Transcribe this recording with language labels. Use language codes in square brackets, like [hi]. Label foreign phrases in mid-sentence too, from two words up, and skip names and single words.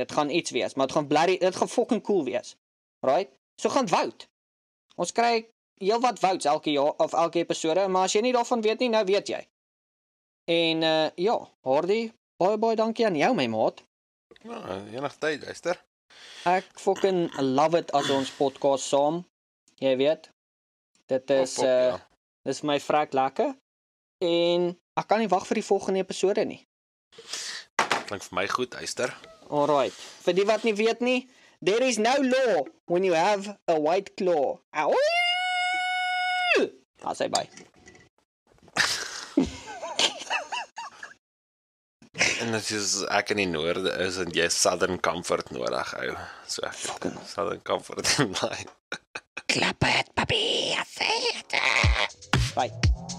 [af] Dit gaan iets wees, maar dit gaan fucking cool wees. Right? So gaan vote. Ons kry heel wat votes elke jaar of elke episode, maar as jy nie daarvan weet nie, nou weet jy. En ja, Hardy, baie dankie aan jou my maat. Ja, enige tyd, luister. Ek [en] fucking love it [af] as ons podcast saam. Jy weet. Dit is dis my vrek lekker. En ek kan nie wag vir die volgende episode nie. Klink vir my goed, luister. Alright. Vir die wat nie weet nie, [en] there is no law when you have a white claw. Ow! [af] Sê bye. En dit is ek in die noorde is en jy Southern Comfort nodig ou. So Southern Comfort in my. Klap het, papi. Bye.